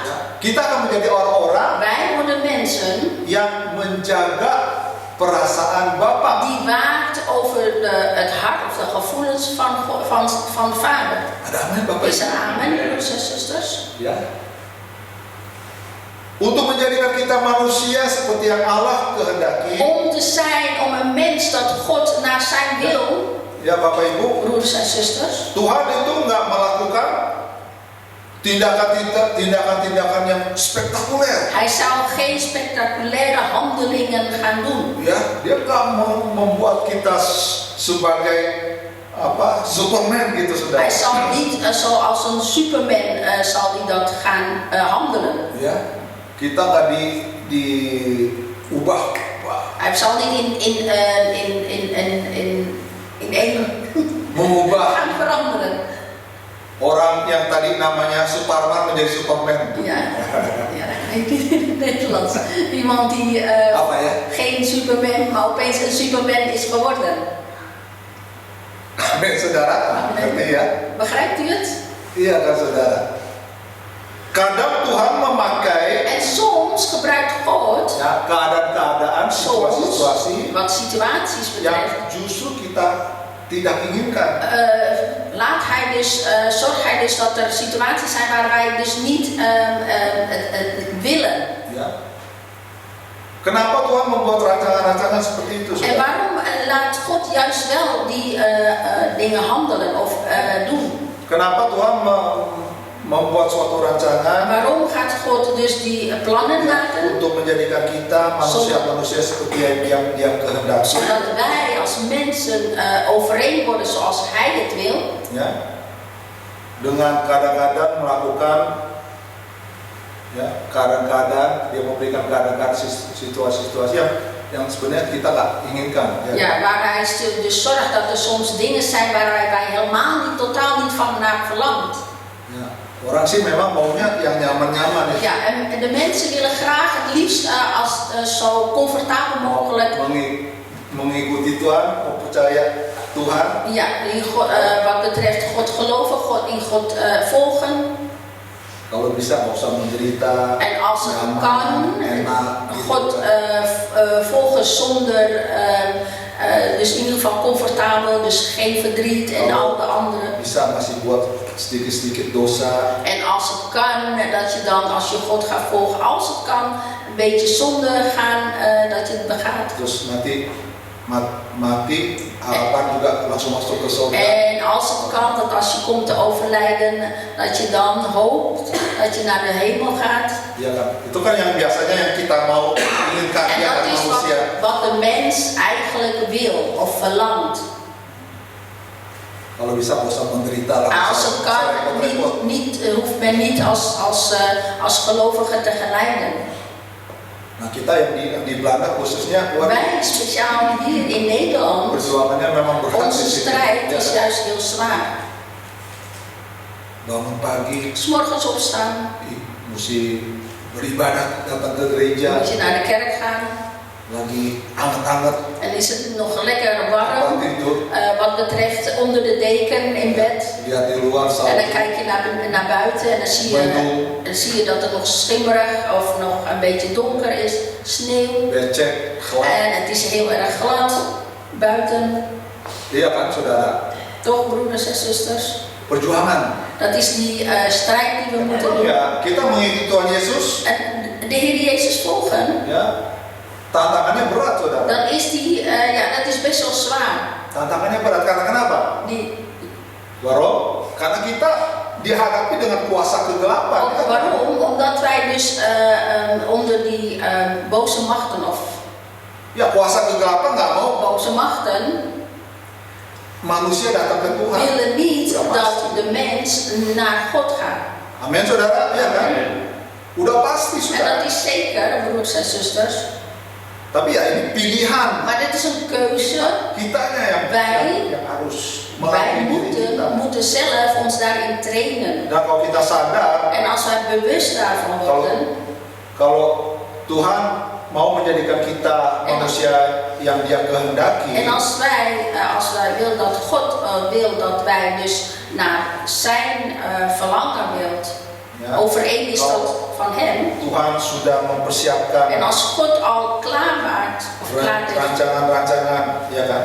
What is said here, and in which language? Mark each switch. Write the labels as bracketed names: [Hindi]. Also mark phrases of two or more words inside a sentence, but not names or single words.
[Indonesian] Kita akan menjadi orang-orang [Dutch] Wij worden mensen [Indonesian] yang menjaga perasaan Bapa. [Dutch] die waakt over het hart of de gevoelens van vader. [Indonesian] Ada amin, Bapak [Dutch] Is er [Indonesian] Ibu? [Dutch] amen, broeders en zusters? [Indonesian] Ya. Untuk menjadikan kita manusia seperti yang Allah kehendaki. [Dutch] Om te zijn, om een mens dat God naar zijn wil, [Indonesian] Ya Bapak Ibu, [Dutch] broeders en zusters, [Indonesian] Tuhan itu nggak melakukan tindakan-tindakan yang spektakuler. [Dutch] Hij zal geen spectaculaire handelingen gaan doen. [Indonesian] Ya, dia nggak membuat kita sebagai Superman gitu, saudara. [Dutch] Hij zal niet zoals een Superman zal hij dat gaan handelen. [Indonesian] Ya, kita nggak diubah. [Dutch] Hij zal niet in één [Indonesian] Mengubah [Dutch] gaan veranderen. [Indonesian] orang yang tadi namanya Superman menjadi Superman. [Dutch] Ja, in het Nederlands. Iemand die [Indonesian] Apa ya? [Dutch] geen Superman, maar opeens een Superman is geworden. [Indonesian] Amin, saudara. Ngerti ya? [Dutch] Begrijpt u het? [Indonesian] Iya kan, saudara. Kadang Tuhan memakai [Dutch] En soms gebruikt God [Indonesian] ya, keadaan-keadaan, [Dutch] soms [Indonesian] situasi-situasi [Dutch] wat situaties [Indonesian] yang [Dutch] betreft. [Indonesian] justru kita tidak inginkan. [Dutch] Zorgt hij dus dat er situaties zijn waar wij dus niet het willen. [Indonesian] Ya. Kenapa Tuhan membuat rancangan-rancangan seperti itu, [Dutch] En [Indonesian] saudara? [Dutch] waarom laat God juist wel die dingen handelen of doen? [Indonesian] Kenapa Tuhan membuat suatu rancangan [Dutch] Waarom gaat God dus die plannen maken? [Indonesian] untuk menjadikan kita manusia-manusia seperti yang Dia kehendaki. [Dutch] Zodat wij als mensen overeen worden zoals Hij het wil. [Indonesian] Ya, dengan kadang-kadang melakukan, ya, kadang-kadang Dia memberikan kadang-kadang situasi-situasi yang sebenarnya kita nggak inginkan. [Dutch] Ja, waar Hij dus zorgt dat er soms dingen zijn waar wij helemaal niet, totaal niet van naar verlangt. [Indonesian] Ya, orang sih memang maunya yang nyaman-nyaman ya. [Dutch] Ja, en de mensen willen graag het liefst zo comfortabel mogelijk. [Indonesian] Mengikuti Tuhan, percaya Tuhan. [Dutch] Ja, wat betreft God geloven, in God volgen. [Indonesian] Kalau bisa nggak usah menderita. [Dutch] En als het [Indonesian] nyaman, [Dutch] kan, [Indonesian] enak, [Dutch] God volgen zonder, dus in ieder geval comfortabel, dus geen verdriet en al de andere. [Indonesian] Bisa masih buat sedikit-sedikit dosa. [Dutch] En als het kan, dat je dan, als je God gaat volgen, als het kan, een beetje zonde gaan, dat je het begaat. [Indonesian] Terus nanti mati, harapan juga langsung masuk ke surga. [Dutch] En als het kan, dat als je komt te overlijden, dat je dan hoopt dat je naar de hemel gaat. [Indonesian] Iya kan? Itu kan yang biasanya yang kita mau inginkan [Dutch] En [Indonesian] ya [Dutch] dat [Indonesian] kan [Dutch] is [Indonesian] manusia. [Dutch] wat de mens eigenlijk wil of verlangt. [Indonesian] Kalau bisa nggak usah menderita lah. [Dutch] Als het kan, hoeft men niet als gelovige te geleiden. [Indonesian] Nah kita yang di Belanda khususnya, [Dutch] Wij speciaal hier in Nederland, [Indonesian] perjuangannya memang berat di [Dutch] onze [Indonesian] sini. [Dutch] strijd [Indonesian] Ya [Dutch] is [Indonesian] kan? [Dutch] juist heel zwaar. [Indonesian] Bangun pagi, [Dutch] 'S Morgens opstaan, [Indonesian] mesti beribadah, datang ke gereja, [Dutch] moet je naar de kerk gaan. [Indonesian] lagi hangat-hangat, [Dutch] En is het nog lekker warm, [Indonesian] tidur, [Dutch] wat betreft onder de deken in bed. [Indonesian] lihat di luar [Dutch] En [Indonesian] salju, [Dutch] dan kijk je naar buiten en dan zie je dat het nog schimmerig of nog een beetje donker is, sneeuw. [Indonesian] becek, gelap. [Dutch] En het is heel erg glad buiten. [Indonesian] Iya kan saudara? [Dutch] Toch, broeders en zusters? [Indonesian] Perjuangan. [Dutch] Dat is die strijd die we moeten doen. [Indonesian] Ya, kita mengikuti Tuhan Yesus, [Dutch] En de Heer Jezus volgen, [Indonesian] ya, tantangannya berat saudara. [Dutch] dan is dat is best wel zwaar. [Indonesian] Tantangannya berat karena kenapa? [Dutch] Waarom? [Indonesian] Karena kita dihadapi dengan kuasa kegelapan. Ya kan? [Dutch] Waarom? Omdat wij dus onder die boze machten of [Indonesian] Ya kuasa kegelapan nggak mau [Dutch] boze machten [Indonesian] manusia datang ke Tuhan. [Dutch] willen niet [Indonesian] Udah [Dutch] dat [Indonesian] pasti. [Dutch] de mens naar God gaat. [Indonesian] Amin saudara, ya kan? Udah pasti [Dutch] En dat [Indonesian] saudara. [Dutch] is zeker, broeders en zusters. [Indonesian] Tapi ya ini pilihan. [Dutch] Maar dit is een keuze. [Indonesian] Kitanya yang harus [Dutch] Wij [Indonesian] melatih diri kita. [Dutch] moeten zelf ons daarin trainen. [Indonesian] Dan kalau kita sadar, [Dutch] En als wij bewust daarvan worden, [Indonesian] kalau Tuhan mau menjadikan kita manusia yang Dia kehendaki, [Dutch] en als wij willen dat God wil dat wij dus naar zijn verlangen wilt, [Indonesian] ya, [Dutch] overeen is dat van Hem. [Indonesian] Tuhan sudah mempersiapkan [Dutch] En als God al klaarmaakt, of klaar heeft, [Indonesian] rancangan-rancangan, ya kan?